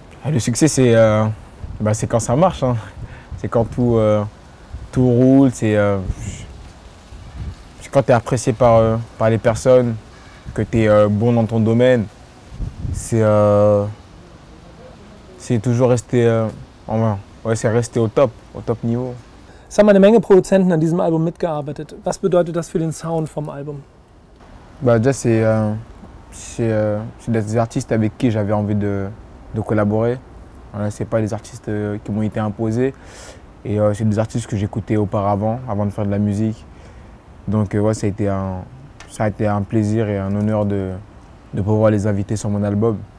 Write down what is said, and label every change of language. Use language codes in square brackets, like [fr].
[fr] Le succès, c'est quand ça marche. Hein. C'est quand tout roule. C'est quand tu es apprécié par les personnes, que tu es bon dans ton domaine. C'est toujours rester, c'est rester au top niveau. [de] Es haben eine Menge Produzenten an diesem Album mitgearbeitet. Was bedeutet das für den Sound vom Album? [fr] Bah, déjà, c'est des artistes avec qui j'avais envie de collaborer. Voilà, ce n'est pas des artistes qui m'ont été imposés. Et c'est des artistes que j'écoutais auparavant, avant de faire de la musique. Donc ouais, ça a été un plaisir et un honneur de pouvoir les inviter sur mon album.